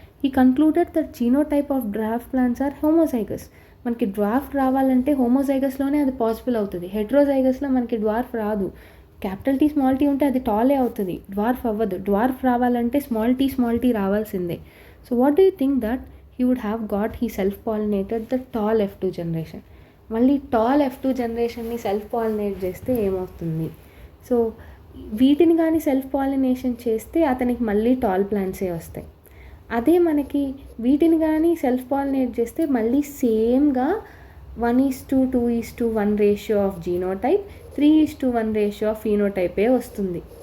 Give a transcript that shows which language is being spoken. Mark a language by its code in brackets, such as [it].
[en] He concluded that genotype of dwarf plants are homozygous. [te] మనకి dwarf రావాలంటే హోమోజైగస్లోనే అది possible అవుతుంది, హెట్రోజైగస్లో మనకి డ్వార్ఫ్ రాదు. క్యాపిటల్ T స్మాల్ t ఉంటే అది టాలే అవుతుంది, డ్వార్ఫ్ అవ్వదు. డ్వార్ఫ్ రావాలంటే స్మాల్ t రావాల్సిందే. [en] So what do you think that he would have got? He self-pollinated the tall F2 generation. [te] మళ్ళీ టాల్ F2 జనరేషన్ని సెల్ఫ్ పాలినేట్ చేస్తే ఏమవుతుంది? సో వీటిని కానీ సెల్ఫ్ పాలినేషన్ చేస్తే అతనికి మళ్ళీ టాల్ ప్లాంట్సే వస్తాయి. అదే మనకి వీటిని కానీ సెల్ఫ్ పాలినేట్ చేస్తే మళ్ళీ సేమ్గా 1:2:1 ratio of genotype, 3:1 ratio of ఫీనోటైపే వస్తుంది.